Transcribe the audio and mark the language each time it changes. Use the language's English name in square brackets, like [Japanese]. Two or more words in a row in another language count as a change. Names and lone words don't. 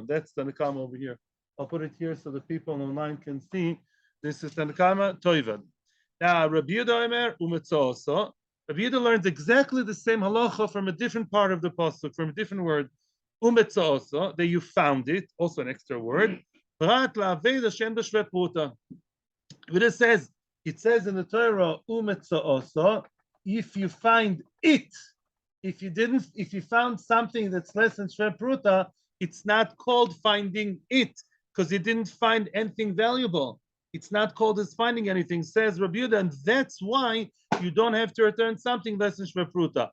[English] That's Tanakama over here. I'll put it here so the people online can see. This is Tanakama, Toivad. Now, [Hebrew] רבי יהודה אומר ומצאתה. [English] Rabbi Yehuda learns exactly the same halacha from a different part of the pasuk, from a different word. Umetzoso, that you found it, also an extra word. [Hebrew] פרט לאבידה שאין בה שווה פרוטה. [English] It says in the Torah, umetzoso, if you find it, if you found something that's less than [Hebrew] שווה פרוטה, [English] it's not called finding it, because you didn't find anything valuable. It's not called as finding anything, says Rabbi Yehuda, and that's why you don't have to return something less than [Hebrew] שווה פרוטה.